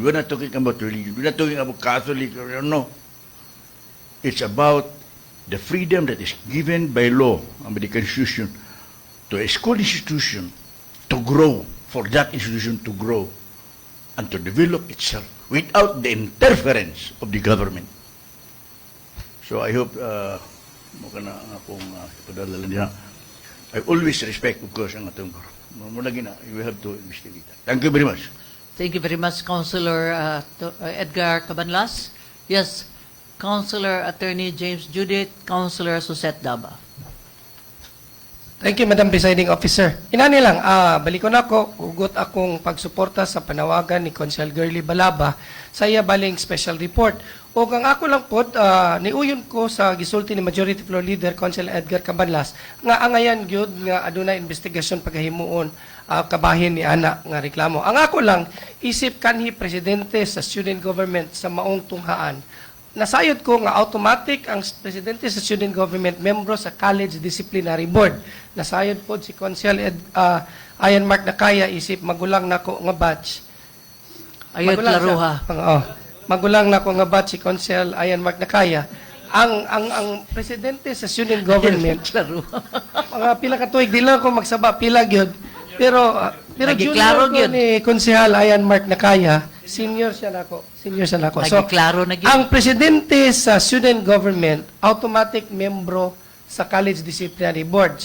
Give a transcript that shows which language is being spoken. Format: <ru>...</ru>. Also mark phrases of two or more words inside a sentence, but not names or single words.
<en>We're not talking about religion. We're not talking about Catholic or no. It's about the freedom that is given by law and by the Constitution to a school institution to grow, for that institution to grow and to develop itself without the interference of the government. So I hope, I always respect, of course,</en> <ceb>ang atong</ceb> <en>we have to investigate that. Thank you very much. Thank you very much, Councilor Edgar Cabanlas. Yes, Councilor Attorney James Judith, Councilor Susette Daba. Thank you, Madam Presiding Officer.</en> <ceb>Inani lang, balikon ako, ugot akong pagsuporta sa panawagan ni Consul Girly Balaba sa iya baling</ceb> <en>special report.</en> <ceb>O ang ako lang po, niuyon ko sa gisulti ni Majority Floor Leader, Consul Edgar Cabanlas, nga angayan gyud nga aduna investigasyon paghahimuon kabahin ni ana nga reklamo. Ang ako lang, isip kanhi presidente sa</ceb> <en>student government</en> <ceb>sa maong tunghaan. Nasayod ko nga automatic ang presidente sa</ceb> <en>student government</en> <ceb>membro sa College Disciplinary Board. Nasayod po si Consul Ayan Mark Nakaya isip magulang nako nga batch. Ayot Laruha. Magulang nako nga batch si Consul Ayan Mark Nakaya. Ang presidente sa</ceb> <en>student government</en> <ceb>mga pila ka tuig di lang ako magsaba pila gyud. Pero junior ko ni Konsehal Ayan Mark Nakaya, senior siya nako. So, ang presidente sa</ceb> <en>student government,</en> <ceb>automatic membro sa College Disciplinary Board.</ceb>